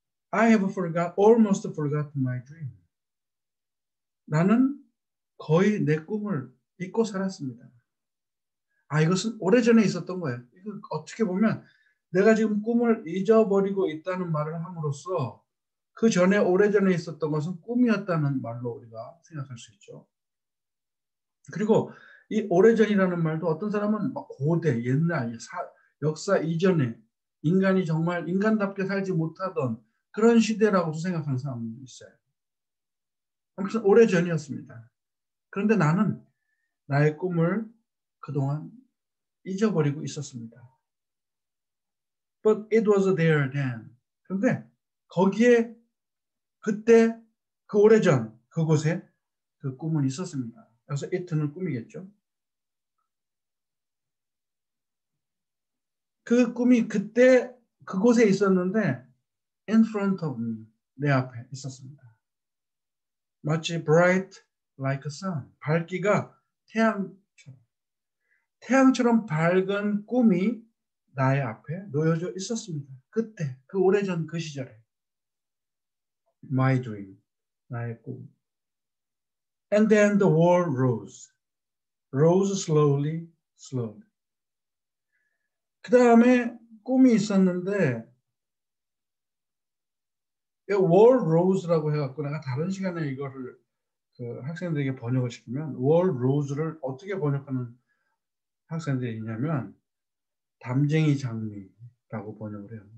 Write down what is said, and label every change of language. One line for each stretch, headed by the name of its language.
English: I have almost forgotten my dream.
Korean: 나는 거의 내 꿈을 잊고 살았습니다. 이것은 오래전에 있었던 거예요. 이거 어떻게 보면 내가 지금 꿈을 잊어버리고 있다는 말을 함으로써 그 전에 오래전에 있었던 것은 꿈이었다는 말로 우리가 생각할 수 있죠. 그리고 이 오래전이라는 말도 어떤 사람은 막 고대, 옛날, 역사 이전에 인간이 정말 인간답게 살지 못하던 그런 시대라고도 생각하는 사람도 있어요. 아무튼 오래전이었습니다. 그런데 나는 나의 꿈을 그동안 잊어버리고 있었습니다.
English: But it was there then.
Korean: 그런데 거기에 그때 그 오래전 그곳에 그 꿈은 있었습니다. 그래서 it는 꿈이겠죠. 그 꿈이 그때 그곳에 있었는데
English: in front of me,
Korean: 내 앞에 있었습니다. 마치
English: bright like a sun,
Korean: 밝기가 태양처럼 태양처럼 밝은 꿈이 나의 앞에 놓여져 있었습니다. 그때, 그 오래전 그 시절에.
English: My dream,
Korean: 나의 꿈.
English: And then the world rose slowly, slowly.
Korean: 그 다음에 꿈이 있었는데
English: world rose
Korean: 라고 해갖고 내가 다른 시간에 이거를 그 학생들에게 번역을 시키면 world rose를 어떻게 번역하는 학생들이 있냐면 담쟁이 장미라고 번역을 해요.